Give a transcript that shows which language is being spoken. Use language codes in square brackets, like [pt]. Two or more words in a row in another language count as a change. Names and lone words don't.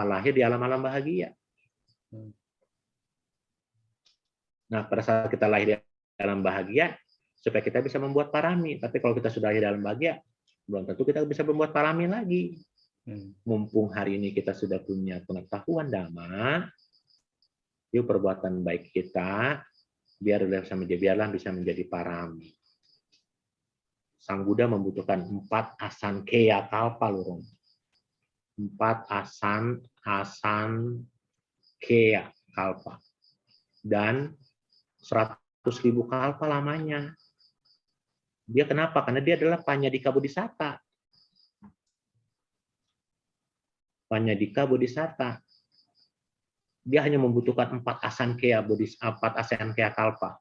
[id] Lahir di alam-alam bahagia. Nah, pada saat kita lahir di alam bahagia, supaya kita bisa membuat parami. Tapi kalau kita sudah lahir di alam bahagia, belum tentu kita bisa membuat parami lagi. Mumpung hari ini kita sudah punya pengetahuan dhamma, yuk perbuatan baik kita, biarlah bisa menjadi parami. Sang Buddha membutuhkan 4 [pi] asankheya kalpa, [id] lurung. [pi] 4 asankheya kalpa. [id] Dan 100.000 kalpa lamanya. Dia kenapa? Karena dia adalah [pi] Panyadika Bodhisatta. [id] Panyadika Bodhisatta. Dia hanya membutuhkan 4 [pi] asankheya kalpa.